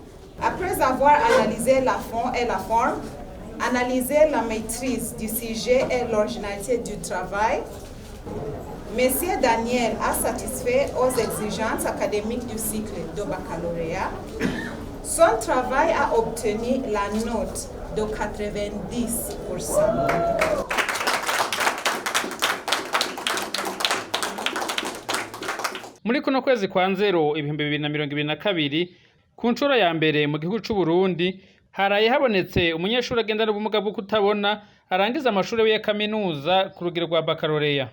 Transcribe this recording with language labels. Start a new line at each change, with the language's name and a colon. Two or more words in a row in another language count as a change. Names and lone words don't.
French: Après avoir analysé la fond et la forme, analysé la maîtrise du sujet et l'originalité du travail, Monsieur Daniel a satisfait aux exigences académiques du cycle de baccalauréat. Son travail a obtenu la note de 90%.
Rundi: Muri kuno kwezi kwa nzero ibihumbi 2022 ku nshuro ya mbere mu gihugu c'u Burundi haraye habonetse umunyeshuri agendana ubumuga bwo kutabona arangiza amashuri ya kaminuza ku rugero rwa baccalaureat.